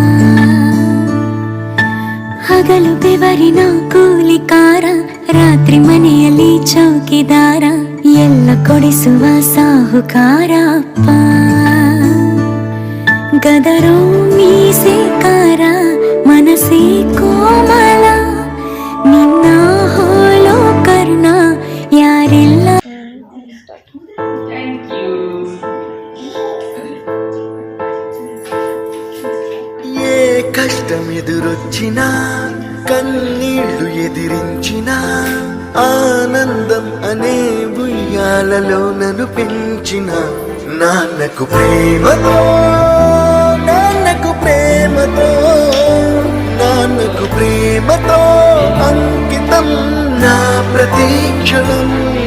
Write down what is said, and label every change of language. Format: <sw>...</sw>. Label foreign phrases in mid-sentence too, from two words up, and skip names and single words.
<kn>ಹಗಲು ಬೆವರಿನ ಕೂಲಿಕಾರ ರಾತ್ರಿ ಮನೆಯಲ್ಲಿ ಚೌಕಿದಾರ ಎಲ್ಲ ಕೊಡಿಸುವ ಸಾಹುಕಾರ ಅಪ್ಪ ಗದರೋ ಮೀಸೆಕಾರ ಮನಸ್ಸೇ ಕೋಮಲ ನಿನ್ನ ಹೋಲೋ ಕರ್ಣ ಯಾರಿಲ್ಲ</kn> <te>కష్టమెదురొచ్చిన కన్నీళ్లు ఎదిరించిన ఆనందం అనే ఉయ్యాలలో నన్ను పెంచిన నాన్నకు ప్రేమతో నాన్నకు ప్రేమతో నాన్నకు ప్రేమతో అంకితం నా ప్రతి క్షణం</te>